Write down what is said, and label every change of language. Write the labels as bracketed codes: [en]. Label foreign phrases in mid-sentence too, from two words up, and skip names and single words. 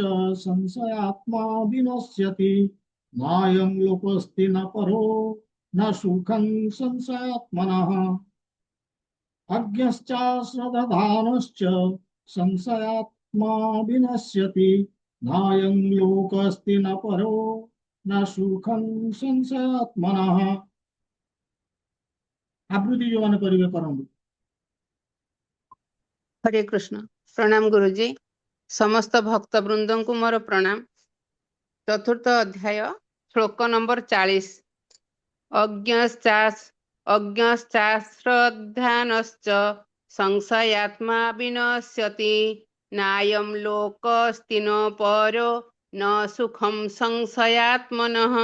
[sa] ସଂଶୟାତ୍ମା ବିନଶ୍ୟତି ନାୟଂ ଲୋକସ୍ତି ନ ପರೋ न सुखं संशयात्मनः। अज्ञश्चाश्रद्धानश्च संशयात्मा विनश्यति नायं लोकस्ति न परो न सुखं संशयात्मनः। [or] ଆବୃତ୍ତି ଯୋଉମାନେ କରିବେ କରନ୍ତୁ। ହରେ କୃଷ୍ଣ। ପ୍ରଣାମ ଗୁରୁଜୀ। ସମସ୍ତ ଭକ୍ତ ବୃନ୍ଦଙ୍କୁ ମୋର ପ୍ରଣାମ। ଚତୁର୍ଥ ଅଧ୍ୟାୟ ଶ୍ଲୋକ ନମ୍ବର 40। [sa] ଅଜ୍ଞଶ୍ଚାଶ୍ରଦ୍ଧାନଶ୍ଚ ସଂଶୟାତ୍ମା ବିନଶ୍ୟତି ନାୟଂ ଲୋକସ୍ତି ନ ପರೋ ନ ସୁଖଂ ସଂଶୟାତ୍ମନଃ।